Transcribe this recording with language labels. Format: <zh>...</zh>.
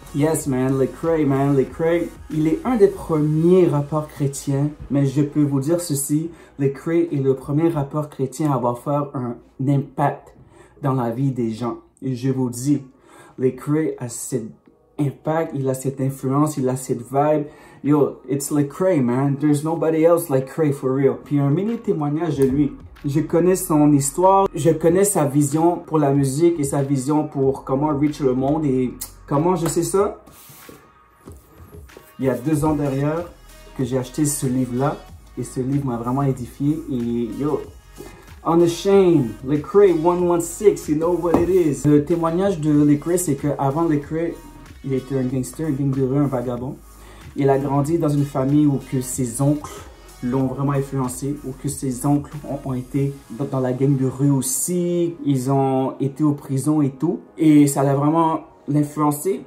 <fr>Yes man, Lecrae. Il est un des premiers rappeurs chrétiens, mais je peux vous dire ceci, Lecrae est le premier rappeur chrétien à avoir fait un impact dans la vie des gens. Et je vous dis, Lecrae a cet impact, il a cette influence, il a cette vibe.</fr> <en>Yo, it's Lecrae man, there's nobody else like Lecrae for real.</en> <fr>Puis un mini témoignage de lui. Je connais son histoire, je connais sa vision pour la musique et sa vision pour comment reach le monde. Et comment je sais ça? Il y a 2 ans derrière que j'ai acheté ce livre-là. Et ce livre m'a vraiment édifié.</fr> <en>Et yo, Unashamed, Lecrae 116, you know what it is.</en> <fr>Le témoignage de Lecrae, c'est qu'avant Lecrae, il était un gangster, un gangster, un vagabond. Il a grandi dans une famille où que ses oncles l'ont vraiment influencé, ou que ses oncles ont été dans la gang de rue aussi, ils ont été aux prisons et tout, et ça l'a vraiment l'influencé.</fr>